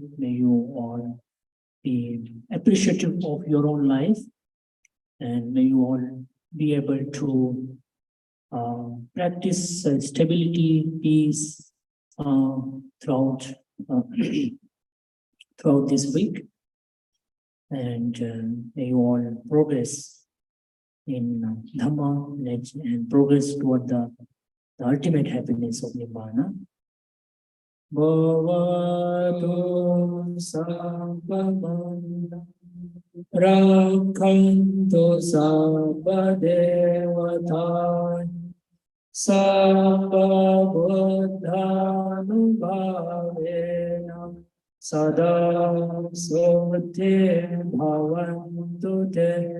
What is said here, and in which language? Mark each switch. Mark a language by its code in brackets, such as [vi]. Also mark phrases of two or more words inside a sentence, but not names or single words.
[en] May you all be appreciative of your own life, and may you all be able to practice stability, peace throughout throughout this week. and may you all progress in Dhamma and progress toward the ultimate happiness of Nibbana. [pi] Bhavatu Sabbamanda Rakhantu Sabbadevata Sabbabuddhanubhavena Sada Soti Bhavantu Te